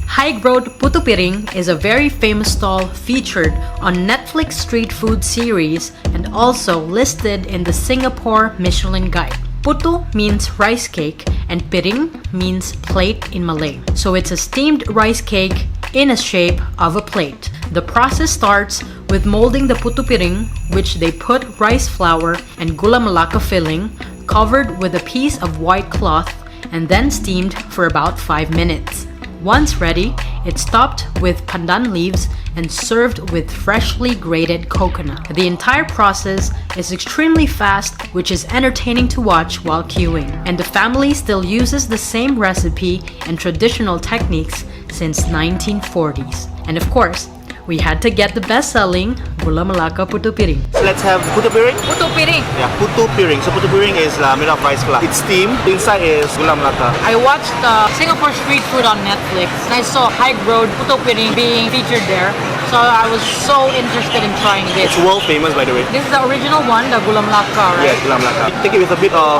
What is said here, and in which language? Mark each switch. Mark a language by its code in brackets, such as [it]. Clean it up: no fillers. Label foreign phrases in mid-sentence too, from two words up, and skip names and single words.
[en] Haig Road Putu Piring is a very famous stall featured on Netflix street food series and also listed in the Singapore Michelin Guide. Putu means rice cake and piring means plate in Malay. So it's a steamed rice cake in a shape of a plate. The process starts with molding the putu piring, which they put rice flour and gula melaka filling covered with a piece of white cloth and then steamed for about 5 minutes. Once ready, it's topped with pandan leaves and served with freshly grated coconut. The entire process is extremely fast, which is entertaining to watch while queuing. And the family still uses the same recipe and traditional techniques since 1940s. And of course, we had to get the best-selling Gula Melaka Putu Piring. So let's have Putu Piring? Putu Piring! Yeah, Putu Piring. So Putu Piring is made of rice flour. It's steamed. Inside is Gula Melaka. I watched Singapore street food on Netflix and I saw Haig Road Putu Piring being featured there. So I was so interested in trying this. It's world famous, by the way. This is the original one, the Gula Melaka, right? Yeah, Gula Melaka. Take it with a bit of